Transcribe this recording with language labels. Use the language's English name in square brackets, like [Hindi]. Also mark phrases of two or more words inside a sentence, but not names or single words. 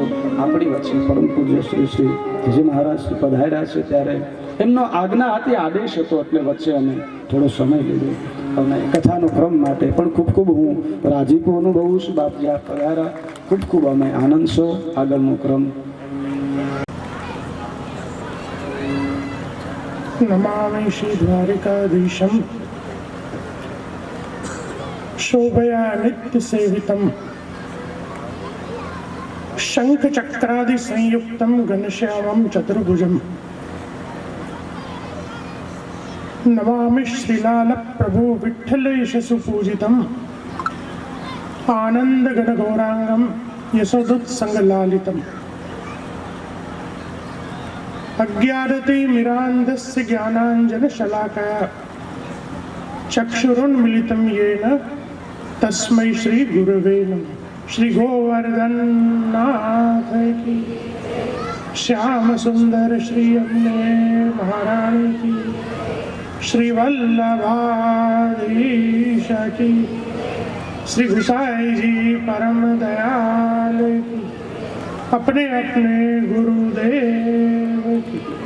[Gujarati] આપણી વચ્ચે પરમ પૂજ્ય શ્રી શ્રી જે મહારાજ પધાર્યા છે ત્યારે એમનો આજ્ઞા હતી, આદેશ હતો, એટલે વચ્ચે અમે થોડો સમય લીધો. અને કથાનો ક્રમ માટે પણ ખૂબ ખૂબ હું રાજીપો અનુભવું છું. બાપ જ્યાં પધાર્યા ખૂબ ખૂબ અમે આનંદ છો. આગળનો ક્રમ [Sanskrit] नमामि श्री द्वारिकाधीशं शोभया नित्य सेवितं शंख चक्रादि संयुक्तं घनश्यामं चतुर्भुजं नमामि श्रीलाल प्रभु विठ्ठलेश सुपूजितम् आनंद गण गौरांगम यशोदुत्संगलालितम् अज्ञानति मिरान्धस्य ज्ञानाञ्जन शलाकया चक्षुरुन्मिलितं येन तस्मै श्री गुरवे नमः। [Hindi] श्री गोवर्धन नाथ की, श्याम सुंदर श्री अम्बे महारानी की, श्री वल्लभाधीश की, श्री गुसाई जी परम दयाल की, अपने अपने गुरुदेव की।